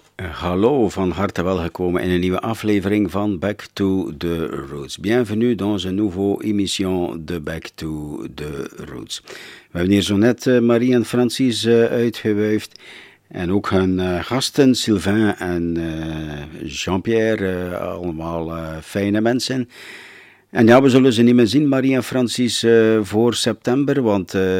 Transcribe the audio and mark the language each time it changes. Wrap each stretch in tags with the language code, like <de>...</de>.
<nl>Hallo, van harte welkom in een nieuwe aflevering van Back to the Roots.</nl> <fr>Bienvenue dans une nouvelle émission de Back to the Roots.</fr> <nl>We hebben hier zo net Marie en Francis uitgewuifd. En ook hun gasten, Sylvain en Jean-Pierre, allemaal fijne mensen. En ja, we zullen ze niet meer zien, Marie en Francis, voor september, want...</nl>